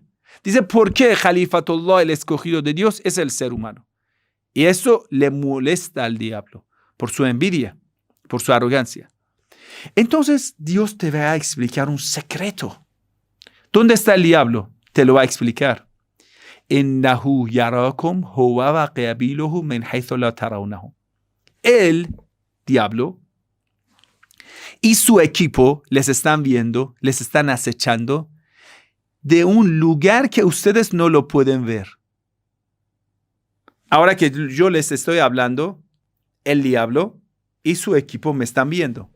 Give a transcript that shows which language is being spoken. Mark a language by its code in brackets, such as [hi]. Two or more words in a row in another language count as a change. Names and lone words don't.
[es] Dice, ¿por qué Khalifatullah, el escogido de Dios, es el ser humano? Y eso le molesta al diablo por su envidia, por su arrogancia. Entonces, Dios te va a explicar un secreto. ¿Dónde está el diablo? Te lo va a explicar. [ar] إنه يراكم هو وقبيله من حيث لا ترونه. [es] El diablo y su equipo les están viendo, les están acechando de un lugar que ustedes no lo pueden ver. Ahora que yo les estoy hablando, el diablo y su equipo me están viendo.